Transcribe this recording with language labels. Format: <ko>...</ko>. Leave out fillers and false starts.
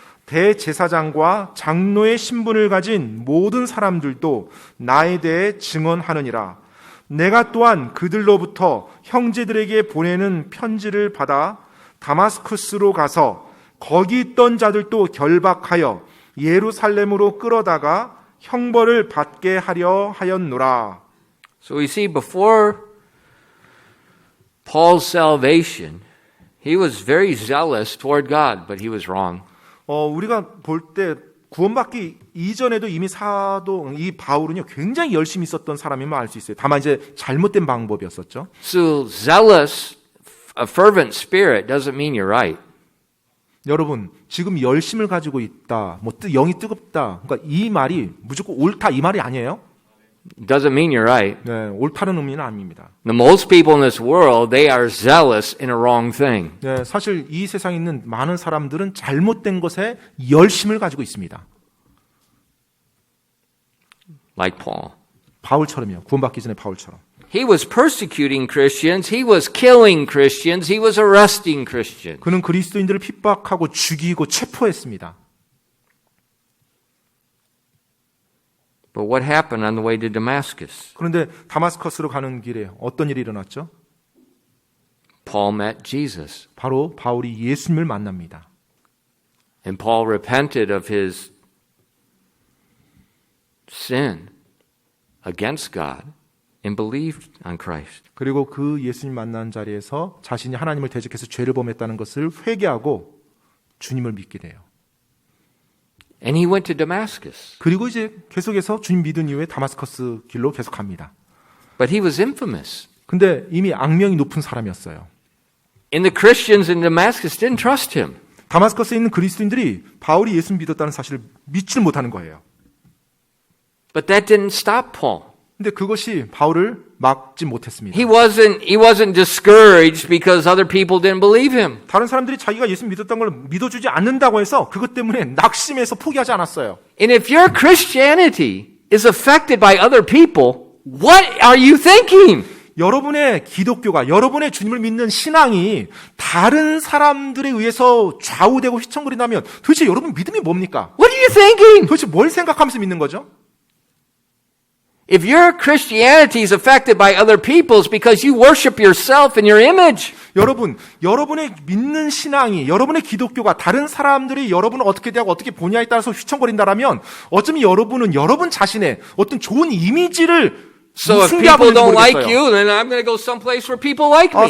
<ko>대제사장과 장로의 신분을 가진 모든 사람들도 나에 대해 증언하느니라. 내가 또한 그들로부터 형제들에게 보내는 편지를 받아 다마스쿠스로 가서 거기 있던 자들도 결박하여 예루살렘으로 끌어다가 형벌을 받게 하려 하였노라.</ko> <en>So we see before Paul's salvation, he was very zealous toward God, but he was wrong.</en> <ko>우리가 볼 때 구원받기 이전에도 이미 이 바울은요 굉장히 열심히 있었던 사람임을 알 수 있어요. 다만 이제 잘못된 방법이었었죠.</ko> <en>So zealous, a fervent spirit doesn't mean you're right.</en> <ko>여러분 지금 열심을 가지고 있다, 영이 뜨겁다, 그러니까 이 말이 무조건 옳다 이 말이 아니에요.</ko> <en>It doesn't mean you're right.</en> <ko>네, 옳다는 의미는 아닙니다.</ko> <en>The most people in this world, they are zealous in a wrong thing.</en> <ko>네, 사실 이 세상에 있는 많은 사람들은 잘못된 것에 열심을 가지고 있습니다.</ko> <en>Like Paul.</en> <ko>바울처럼요. 구원받기 전에 바울처럼.</ko> <en>He was persecuting Christians. He was killing Christians. He was arresting Christians.</en> <ko>그는 그리스도인들을 핍박하고 죽이고 체포했습니다.</ko> <en>But what happened on the way to Damascus?</en> <ko>그런데 다마스커스로 가는 길에 어떤 일이 일어났죠?</ko> <en>Paul met Jesus.</en> <ko>바로 바울이 예수님을 만납니다.</ko> <en>And Paul repented of his sin against God and believed on Christ.</en> <ko>그리고 그 예수님 만난 자리에서 자신이 하나님을 대적해서 죄를 범했다는 것을 회개하고 주님을 믿게 돼요.</ko> <en>And he went to Damascus.</en> <ko>그리고 이제 계속해서 주님 믿은 이후에 다마스커스 길로 계속 갑니다.</ko> <en>But he was infamous.</en> <ko>근데 이미 악명이 높은 사람이었어요.</ko> <en>And the Christians in Damascus didn't trust him.</en> <ko>다마스커스에 있는 그리스도인들이 바울이 예수를 믿었다는 사실을 믿지를 못하는 거예요.</ko> <en>But that didn't stop Paul.</en> <ko>근데 그것이 바울을 막지 못했습니다.</ko> <en>He wasn't discouraged because other people didn't believe him.</en> <ko>다른 사람들이 자기가 예수 믿었던 걸 믿어주지 않는다고 해서 그것 때문에 낙심해서 포기하지 않았어요.</ko> <en>And if your Christianity is affected by other people, what are you thinking?</en> <ko>여러분의 기독교가, 여러분의 주님을 믿는 신앙이 다른 사람들에 의해서 좌우되고 휘청거린다면 도대체 여러분 믿음이 뭡니까?</ko> <en>What are you thinking?</en> <ko>도대체 뭘 생각하면서 믿는 거죠?</ko> <en>If your Christianity is affected by other people's because you worship yourself and your image,</en> <ko>여러분, 여러분의 믿는 신앙이, 여러분의 기독교가 다른 사람들이 여러분을 어떻게 대하고 어떻게 보냐에 따라서 휘청거린다라면 어쩌면 여러분은 여러분 자신의 어떤 좋은 이미지를</ko> <en>so if</en> <ko>숭배하고</ko> <en>people</en> <ko>있는지</ko> <en>don't like</en> <ko>모르겠어요.</ko> <en>you, then I'm going to go someplace where people like me.</en>